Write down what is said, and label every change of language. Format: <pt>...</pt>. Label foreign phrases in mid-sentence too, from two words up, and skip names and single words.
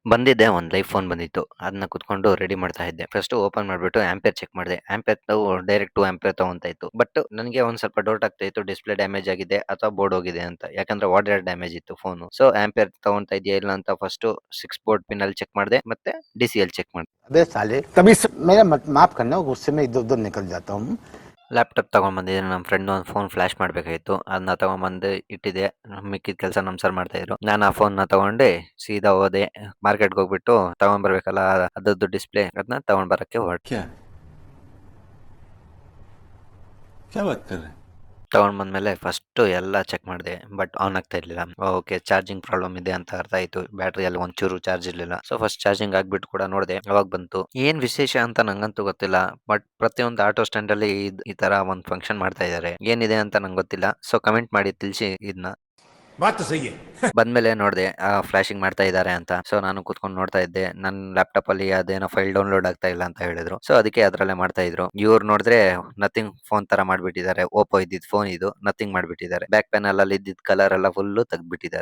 <kn>ಬಂದಿದ್ದೆ ಒಂದ್ ಐಫೋನ್ ಬಂದಿತ್ತು. ಅದನ್ನ ಕುತ್ಕೊಂಡು ರೆಡಿ ಮಾಡ್ತಾ ಇದ್ದೆ.</kn> <en>first open</en> <kn>ಮಾಡ್ಬಿಟ್ಟು</kn> <en>ampere check</en> <kn>ಮಾಡಿದೆ. ಆಂಪಿಯರ್ ನಾವು</kn> <en>direct 2 ampere</en> <kn>ತಗೊಂತಾ ಇತ್ತು. ಬಟ್ ನನಗೆ ಒಂದ್ ಸ್ವಲ್ಪ ಡೌಟ್ ಆಗ್ತಾ ಇತ್ತು</kn> <en>display damage</en> <kn>ಆಗಿದೆ ಅಥವಾ ಬೋರ್ಡ್ ಹೋಗಿದೆ ಅಂತ. ಯಾಕಂದ್ರೆ</kn> <en>water damage</en> <kn>ಇತ್ತು ಫೋನು. ಸೊ ಆಂಪಿಯರ್ ತಗೊಂತಾ ಇದೆಯಾ ಇಲ್ಲ ಅಂತ</kn> <en>first 6 port pin</en> <kn>ಅಲ್ಲಿ ಚೆಕ್ ಮಾಡಿದೆ. ಮತ್ತೆ</kn> <en>DCL check</en> <kn>ಮಾಡಿದೆ.</kn> <hi>अबे साले तभी मेरा माफ करना गुस्से में इधर उधर निकल जाता हूँ।</hi> <kn>ಲ್ಯಾಪ್‌ಟಾಪ್ ತಗೊಂಡ್ ಬಂದಿದ್ದೀನಿ. ನಮ್ಮ ಫ್ರೆಂಡ್ ಒಂದು</kn> <en>phone flash</en> <kn>ಮಾಡ್ಬೇಕಾಗಿತ್ತು. ಅದನ್ನ ತಗೊಂಬಂದು ಇಟ್ಟಿದ್ದೆ. ಮಿಕ್ಕಿದ ಕೆಲಸ ನಮ್ ಸರ್ ಮಾಡ್ತಾ ಇದ್ರು. ನಾನು ಆ ಫೋನ್‌ನ ತಗೊಂಡೆ ಸೀದಾ ಹೋದೆ. ಮಾರ್ಕೆಟ್‌ಗೆ ಹೋಗ್ಬಿಟ್ಟು ತಗೊಂಡ್ ಬರ್ಬೇಕಲ್ಲ ಅದರದ್ದು ಡಿಸ್‌ಪ್ಲೇ ಅದನ್ನ ತಗೊಂಡ್ ಬರಕ್ಕೆ ಹೊರಟೆ.</kn> <hi>क्या क्या बात कर रहे हैं?</hi> <kn>ತಗೊಂಡ್ ಬಂದ್ಮೇಲೆ ಫಸ್ಟು ಎಲ್ಲ ಚೆಕ್ ಮಾಡಿದೆ.</kn> <en>but on</en> <kn>ಆಗ್ತಾ ಇರ್ಲಿಲ್ಲ.</kn> <en>okay charging problem</en> <kn>ಇದೆ ಅಂತ ಅರ್ಥ ಆಯ್ತು. ಬ್ಯಾಟರಿಯಲ್ಲಿ ಒಂಚೂರು ಚಾರ್ಜ್ ಇರ್ಲಿಲ್ಲ.</kn> <en>so first charging</en> <kn>ಹಾಕ್ಬಿಟ್ಟು ಕೂಡ ನೋಡಿದೆ. ಅವಾಗ ಬಂತು. ಏನ್ ವಿಶೇಷ ಅಂತ ನಂಗಂತೂ ಗೊತ್ತಿಲ್ಲ. ಬಟ್ ಪ್ರತಿಯೊಂದು</kn> <en>auto stand</en> <kn>ಅಲ್ಲಿ ಈ ತರ ಒಂದು ಫಂಕ್ಷನ್ ಮಾಡ್ತಾ ಇದ್ದಾರೆ. ಏನಿದೆ ಅಂತ ನಂಗೆ ಗೊತ್ತಿಲ್ಲ.</kn> <en>so comment</en> <kn>ಮಾಡಿ ತಿಳಿಸಿ ಇದನ್ನ.</kn> <hi>बात तो सही है।</hi> <kn>ಬಂದ್ಮೇಲೆ ನೋಡಿದೆ ಫ್ಲಾಶಿಂಗ್ ಮಾಡ್ತಾ ಇದ್ದಾರೆ ಅಂತ. ಸೊ ನಾನು ಕೂತ್ಕೊಂಡು ನೋಡ್ತಾ ಇದ್ದೆ. ನನ್ನ ಲ್ಯಾಪ್‌ಟಾಪ್ ಅಲ್ಲಿ ಅದೇನೋ</kn> <en>file download</en> <kn>ಆಗ್ತಾ ಇಲ್ಲ ಅಂತ ಹೇಳಿದ್ರು. ಸೊ ಅದಕ್ಕೆ ಅದ್ರಲ್ಲೇ ಮಾಡ್ತಾ ಇದ್ರು. ಇವ್ರು ನೋಡಿದ್ರೆ ನಥಿಂಗ್ ಫೋನ್ ತರ ಮಾಡ್ಬಿಟ್ಟಿದ್ದಾರೆ. ಓಪ್ಪೋ ಇದ್ದಿದ್ ಫೋನ್ ಇದು ನಥಿಂಗ್ ಮಾಡ್ಬಿಟ್ಟಿದ್ದಾರೆ.</kn> <en>back panel</en> <kn>ಅಲ್ಲಿ ಇದ್ದಿದ್ ಕಲರ್ ಎಲ್ಲ ಫುಲ್ಲು ತೆಗ್ದ್ಬಿಟ್ಟಿದ್ದಾರೆ.</kn>